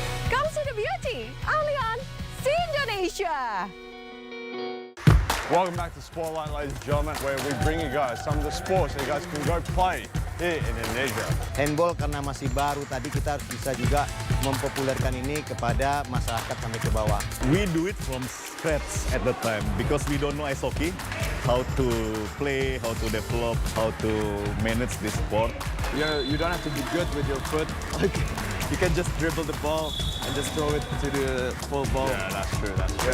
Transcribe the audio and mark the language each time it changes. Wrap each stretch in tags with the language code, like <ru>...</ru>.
<en>Come see the beauty only on See Indonesia. Welcome back to Spotlight, ladies and gentlemen, where we bring you guys some of the sports that you guys can go play here in Indonesia.</en> <id>Handball karena masih baru, tadi kita harus bisa juga mempopulerkan ini kepada masyarakat sampai ke bawah.</id> <en>We do it from scratch at the time because we don't know ice hockey, how to play, how to develop, how to manage this sport. You don't have to be good with your foot. You can just dribble the ball and just throw it to the full ball. Yeah, that's true. That's true.</en>